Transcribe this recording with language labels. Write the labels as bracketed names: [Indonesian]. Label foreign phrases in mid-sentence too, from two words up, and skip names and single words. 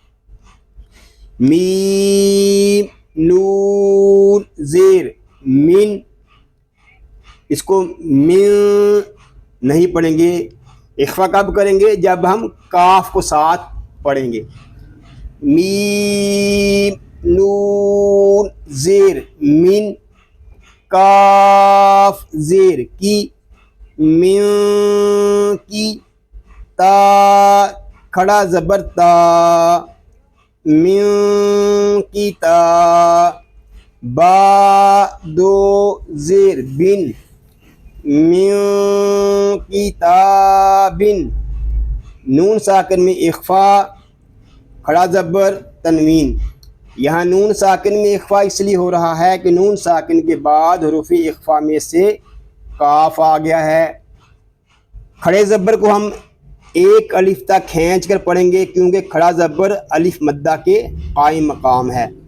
[Urdu] میم نون زیر من، اس کو من نہیں پڑھیں گے۔ اخفا کب کریں گے، جب ہم کاف کو ساتھ پڑھیں گے۔ میم نون زیر من، کاف زیر کی، من کی، تا کھڑا زبر تا، من کی تا، با دو زیر بن، من کتاب، نون ساکن میں اخفا، کھڑا زبر تنوین۔ یہاں نون ساکن میں اخفا اس لیے ہو رہا ہے کہ نون ساکن کے بعد حروف اخفا میں سے کاف آ گیا ہے۔ کھڑے زبر کو ہم ایک الف تک کھینچ کر پڑھیں گے کیونکہ کھڑا زبر الف مدہ کے قائم مقام ہے۔